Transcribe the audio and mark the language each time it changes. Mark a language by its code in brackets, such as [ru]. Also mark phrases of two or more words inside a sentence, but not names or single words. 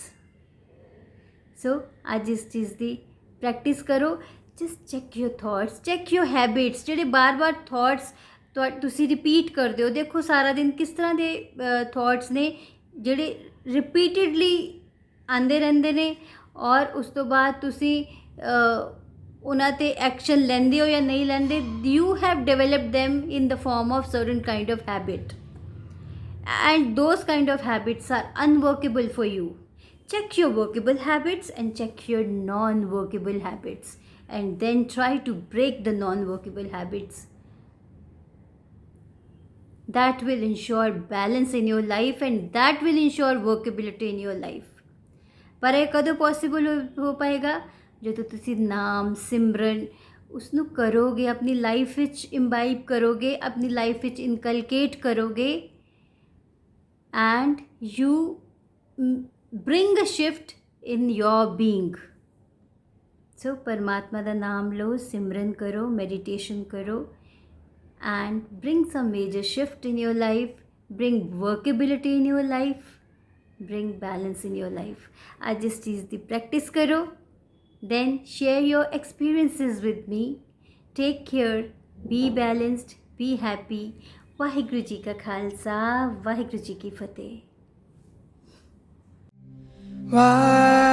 [pa] So ਅੱਜ ਇਸ ਚੀਜ਼ ਦੀ ਪ੍ਰੈਕਟਿਸ ਕਰੋ। [en] Just check your thoughts, check your habits. [pa] ਜਿਹੜੇ ਬਾਰ-ਬਾਰ ਥਾਟਸ ਤੁਸੀਂ ਰਿਪੀਟ ਕਰਦੇ ਹੋ, ਦੇਖੋ ਸਾਰਾ ਦਿਨ ਕਿਸ ਤਰ੍ਹਾਂ ਦੇ ਥਾਟਸ ਨੇ ਜਿਹੜੇ ਰਿਪੀਟਡਲੀ ਆਉਂਦੇ ਰਹਿੰਦੇ ਨੇ, ਔਰ ਉਸ ਤੋਂ ਬਾਅਦ ਤੁਸੀਂ ਉਹਨਾਂ 'ਤੇ ਐਕਸ਼ਨ ਲੈਂਦੇ ਹੋ ਜਾਂ ਨਹੀਂ ਲੈਂਦੇ। [en] You have developed them in the form of certain kind of habit, and those kind of habits are unworkable for you. Check your workable habits and check your non-workable habits, and then try to break the non-workable habits. That will ensure balance in your life, and that will ensure workability in your life. [pa] ਪਰ ਇਹ ਕਦੋਂ ਪੋਸੀਬਲ ਹੋ ਪਾਏਗਾ? ਜਦੋਂ ਤੁਸੀਂ ਨਾਮ ਸਿਮਰਨ ਉਸਨੂੰ ਕਰੋਗੇ, ਆਪਣੀ ਲਾਈਫ ਵਿੱਚ ਇੰਬਾਈਬ ਕਰੋਗੇ, ਆਪਣੀ ਲਾਈਫ ਵਿੱਚ ਇਨਕਲਕੇਟ ਕਰੋਗੇ, [en] and you bring a shift in your being. [pa] So ਪਰਮਾਤਮਾ ਦਾ ਨਾਮ ਲਓ, ਸਿਮਰਨ ਕਰੋ, ਮੈਡੀਟੇਸ਼ਨ ਕਰੋ, [en] and bring some major shift in your life, bring workability in your life, bring balance in your life. [hi] आज इस चीज़ की practice करो, [en] then share your experiences with me. Take care, be balanced, be happy. [pa] ਵਾਹਿਗੁਰੂ ਜੀ ਕਾ ਖ਼ਾਲਸਾ ਵਾਹਿਗੁਰੂ ਜੀ ਕੀ ਫ਼ਤਹਿ। [en] Why